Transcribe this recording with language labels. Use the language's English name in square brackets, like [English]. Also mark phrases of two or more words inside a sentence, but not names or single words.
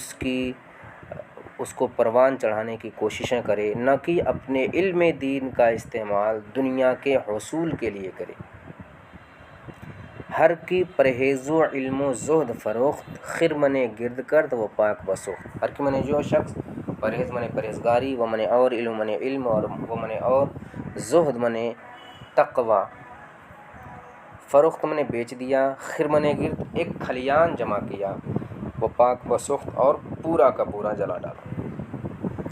[Urdu] اس کو پروان چڑھانے کی کوششیں کرے، نہ کہ اپنے علم دین کا استعمال دنیا کے حصول کے لیے کرے۔ [Persian] ہر کی پرہیز و علم و زہد فروخت، خر منے گرد کرد و پاک بسوخت۔ ہر کی [Urdu] منے جو شخص، پرہیز منے پرہیزگاری، و منے اور علم منے علم، اور و منے اور زہد منے تقوی، فروخت منے بیچ دیا، خر منے گرد ایک کھلیان جمع کیا، وہ [Persian] پاک بسوخت [Urdu] اور پورا کا پورا جلا ڈالا۔